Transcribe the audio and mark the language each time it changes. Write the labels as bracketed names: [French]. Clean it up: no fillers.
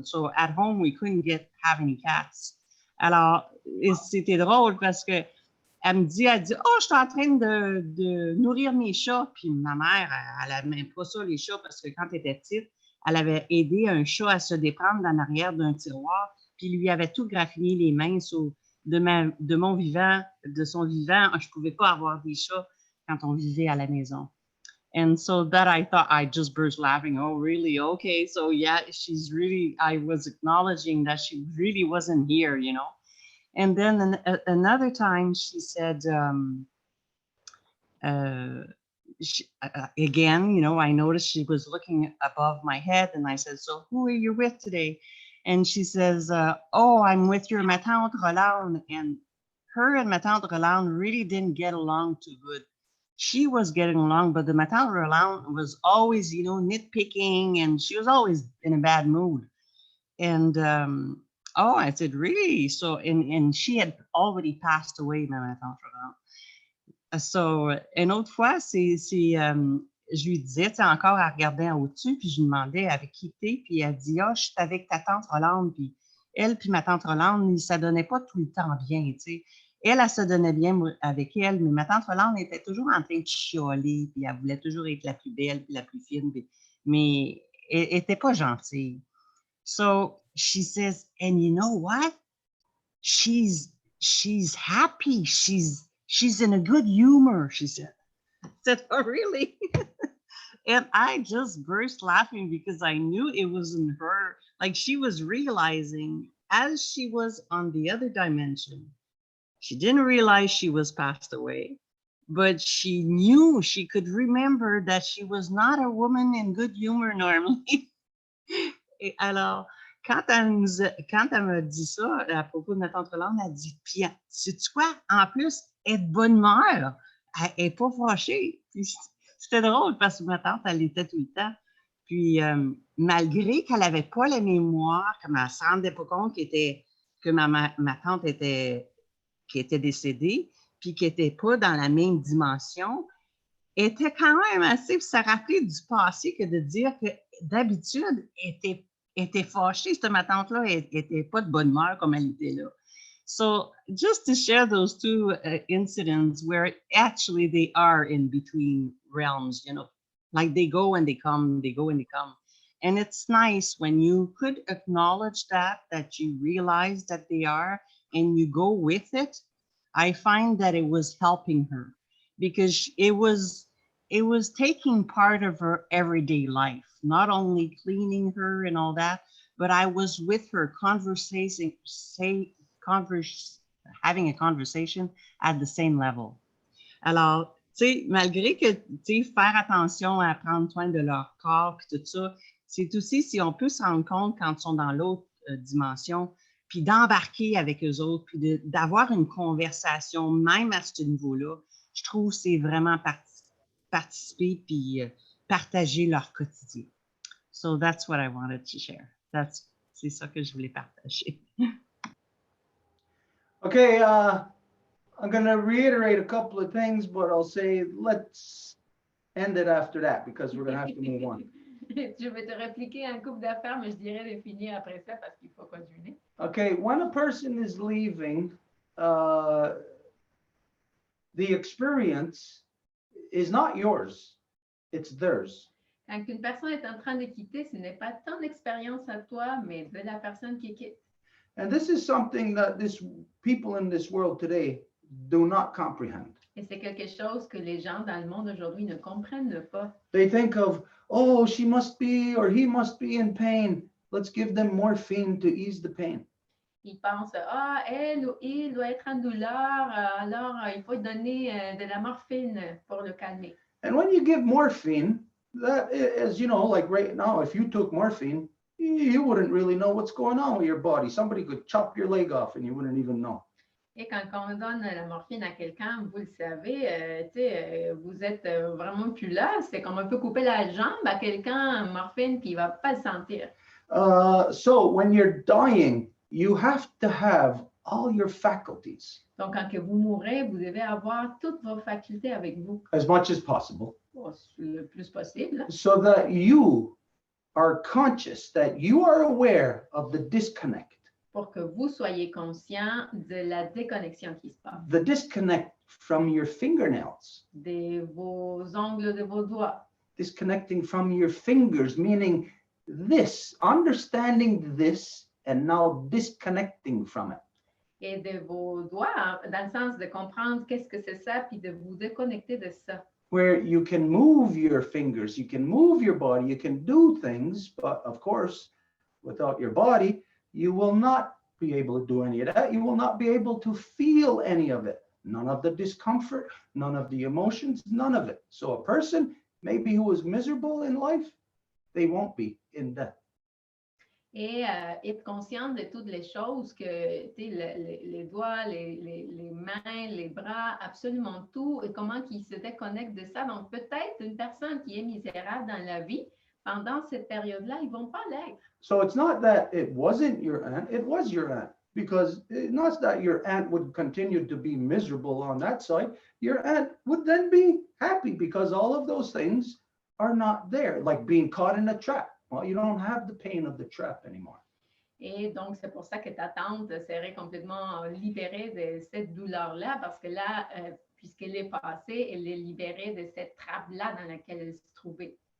[English] So at home, we couldn't have any cats. [French] Alors, c'était drôle parce que elle dit, oh, je suis en train de nourrir mes chats. Puis ma mère, elle n'aimait pas ça, les chats, parce que quand elle était petite, elle avait aidé un chat à se déprendre en arrière d'un tiroir, puis lui avait tout graffiné les mains. De son vivant, je ne pouvais pas avoir des chats quand on vivait à la maison. [English] And so that I thought, I just burst laughing. Oh, really? Okay. So yeah, I was acknowledging that she really wasn't here, you know. And then another time she said, again, you know, I noticed she was looking above my head, and I said, "So who are you with today?" And she says, "Oh, I'm with your [French] ma tante [English] Rolande." And her and [French] ma tante [English] Rolande really didn't get along too good. She was getting along, but the [French] ma tante [English] Rolande was always, you know, nitpicking, and she was always in a bad mood. And oh, I said, "Really?" So, and she had already passed away, [French] ma tante [English] Rolande. [French] So, une autre fois, je lui disais, tu sais, encore, elle regardait en au-dessus, puis je lui demandais avec qui t'es, puis elle dit, ah, je suis avec ta tante Rolande, puis elle, puis ma tante Rolande, ça donnait pas tout le temps bien, tu sais. Elle se donnait bien avec elle, mais ma tante Rolande était toujours en train de chialer, puis elle voulait toujours être la plus belle, puis la plus fine, mais elle était pas gentille. [English] So, she says, and you know what? She's happy. She's in a good humor, she said. I said, oh, really? And I just burst laughing because I knew it wasn't her. Like, she was realizing, as she was on the other dimension, she didn't realize she was passed away, but she knew, she could remember that she was not a woman in good humor normally. [French] Alors, quand elle m'a dit ça à propos de ma tante Rolande, elle dit, puis, sais-tu quoi? En plus, elle est de bonne humeur. Elle n'est pas fâchée. C'était drôle parce que ma tante, elle était tout le temps. Puis, malgré qu'elle n'avait pas la mémoire, qu'elle ne se rendait pas compte que ma tante était décédée, puis qu'elle n'était pas dans la même dimension, elle était quand même assez, ça rappelait du passé que de dire que d'habitude, elle était fâchée, ma tante-là, elle n'était pas de bonne humeur comme elle était là. [English] So just to share those two incidents where actually they are in between realms, you know, like they go and they come, they go and they come. And it's nice when you could acknowledge that you realize that they are and you go with it. I find that it was helping her because it was taking part of her everyday life, not only cleaning her and all that, but I was with her having a conversation at the same level. [French] Alors, tu sais, malgré que, tu sais, faire attention à prendre soin de leur corps et tout ça, c'est aussi si on peut se rendre compte quand ils sont dans l'autre dimension, puis d'embarquer avec eux autres, puis d'avoir une conversation même à ce niveau-là, je trouve que c'est vraiment participer puis partager leur quotidien. [English] So that's what I wanted to share. [French] C'est ça que je voulais partager. [English] Okay, I'm going to reiterate a couple of things, but I'll say let's end it after that because we're going to have to move on. [French] Je vais te répliquer un couple d'affaires, mais je dirais de finir après ça parce qu'il faut continuer. [English] Okay, when a person is leaving, the experience is not yours, it's theirs. [French] Quand une personne est en train de quitter, ce n'est pas ton expérience à toi, mais de la personne qui quitte. [English] And this is something that people in this world today do not comprehend. [French] Et c'est quelque chose que les gens dans le monde aujourd'hui ne comprennent pas. [English] They think of, oh, she must be or he must be in pain. Let's give them morphine to ease the pain. [French] Ils pensent, ah, elle ou il doit être en douleur, alors il faut donner de la morphine pour le calmer. [English] And when you give morphine, that is, you know, like right now, if you took morphine, you wouldn't really know what's going on with your body. Somebody could chop your leg off and you wouldn't even know. [French] Et quand on donne la morphine à quelqu'un, vous le savez, vous êtes vraiment plus là. C'est comme on peut couper la jambe à quelqu'un, morphine, puis il ne va pas le sentir. [English] So when you're dying, you have to have all your faculties. [French] Donc, quand que vous mourrez, vous devez avoir toutes vos facultés avec vous. [English] As much as possible. [French] Le plus possible. [English] So that you are conscious, that you are aware of the disconnect. [French] Pour que vous soyez conscient de la déconnexion qui se passe. [English] The disconnect from your fingernails. [French] De vos ongles de vos doigts. [English] Disconnecting from your fingers, meaning this, understanding this, and now disconnecting from it. [French] Et de vos doigts, dans le sens de comprendre qu'est-ce que c'est ça, puis de vous déconnecter de ça. [English] Where you can move your fingers, you can move your body, you can do things, but of course, without your body, you will not be able to do any of that. You will not be able to feel any of it. None of the discomfort, none of the emotions, none of it. So a person maybe who is miserable in life, they won't be in death. [French] Et être conscient de toutes les choses, que les doigts, les mains, les bras, absolument tout, et comment ils se déconnectent de ça. Donc peut-être une personne qui est misérable dans la vie, pendant cette période-là, ils ne vont pas l'être. [English] So it's not that it wasn't your aunt, it was your aunt. Because it's not that your aunt would continue to be miserable on that side. Your aunt would then be happy because all of those things are not there, like being caught in a trap. Well, you don't have the pain of the trap anymore. [French] Et donc, c'est pour ça que ta tante serait complètement libérée de cette douleur-là, parce que là, puisqu'elle est passée, elle est libérée de cette trappe-là dans laquelle elle se trouvait.